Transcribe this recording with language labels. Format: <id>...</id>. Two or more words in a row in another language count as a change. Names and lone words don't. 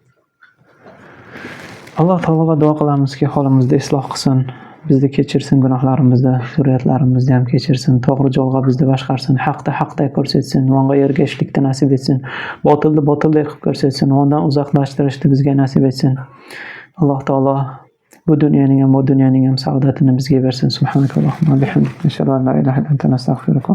<uz>Alloh taologa duo qilamizki, holimizni isloh qilsin, bizni kechirsin, gunohlarimizni, zurriyatlarimizni ham kechirsin, to'g'ri yo'lga bizni boshqarsin, haqda ko'rsatsin, unga ergashishlikni nasib etsin, botilni botildek qilib ko'rsatsin, undan uzoqlashtirishni bizga nasib etsin. Alloh taolo bu dunyoning ham saodatini bizga bersin.</uz> <ar>سبحانك اللهم وبحمدك، أشهد أن لا إله إلا أنت، أستغفرك.</ar>